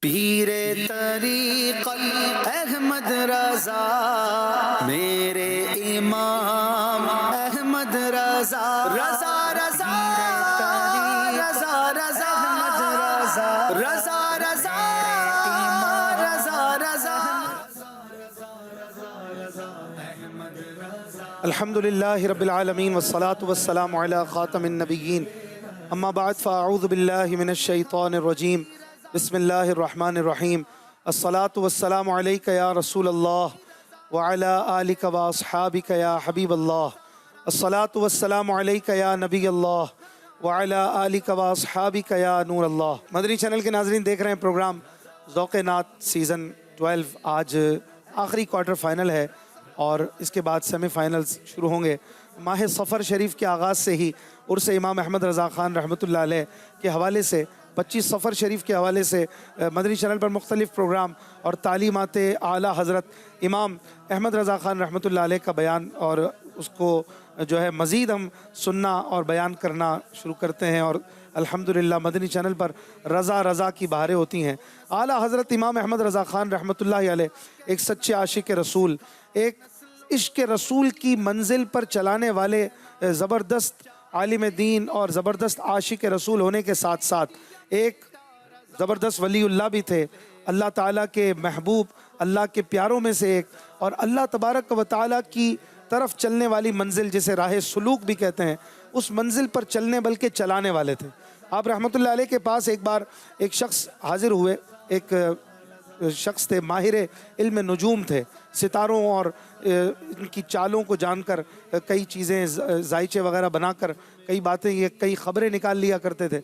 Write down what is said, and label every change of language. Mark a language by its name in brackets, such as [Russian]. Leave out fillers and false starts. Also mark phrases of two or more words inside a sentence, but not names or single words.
[Urdu] پیرِ طریقت احمد رضا، میرے امام احمد رضا، رضا رضا رضا رضا رضا رضا رضا رضا رضا. [Arabic] الحمد لله رب العالمين والصلاة والسلام على خاتم النبيين أما بعد فأعوذ بالله من الشيطان الرجيم بسم الله الرحمن الرحيم الصلاة والسلام عليك يا رسول الله وعلى آلك وأصحابك يا حبيب الله الصلاة والسلام عليك يا نبي الله وعلى آلك وأصحابك يا نور الله. [Urdu] مدنی چینل کے ناظرین، دیکھ رہے ہیں پروگرام ذوقِ نعت سیزن 12. آج آخری [English] quarter final [Urdu] ہے اور اس کے بعد سیمی فائنلز شروع ہوں گے. ماہ صفر شریف کے آغاز سے ہی عرس امام احمد رضا خان [Arabic] رحمۃ اللہ علیہ [Urdu] کے حوالے سے 25 صفر شریف کے حوالے سے مدنی چینل پر مختلف پروگرام اور تعلیمات اعلیٰ حضرت امام احمد رضا خان [Arabic] رحمۃ اللہ علیہ [Urdu] کا بیان اور اس کو جو ہے مزید ہم سننا اور بیان کرنا شروع کرتے ہیں. اور الحمدللہ مدنی چینل پر رضا رضا کی بہاریں ہوتی ہیں. اعلیٰ حضرت امام احمد رضا خان [Arabic] رحمۃ اللہ علیہ [Urdu] ایک سچے عاشق رسول، ایک عشق رسول کی منزل پر چلانے والے زبردست عالم دین اور زبردست عاشق رسول ہونے کے ساتھ ساتھ ایک زبردست ولی اللہ بھی تھے. اللہ تعالیٰ کے محبوب، اللہ کے پیاروں میں سے ایک، اور اللہ [Arabic] تبارک و تعالیٰ [Urdu] کی طرف چلنے والی منزل جسے راہ سلوک بھی کہتے ہیں، اس منزل پر چلنے بلکہ چلانے والے تھے. آپ [Arabic] رحمۃ اللہ علیہ [Urdu] کے پاس ایک بار ایک شخص حاضر ہوئے. ایک شخص تھے، ماہر علم نجوم تھے، ستاروں اور ان کی چالوں کو جان کر کئی چیزیں زائچے وغیرہ بنا کر کئی باتیں، یہ کئی خبریں نکال لیا کرتے تھے.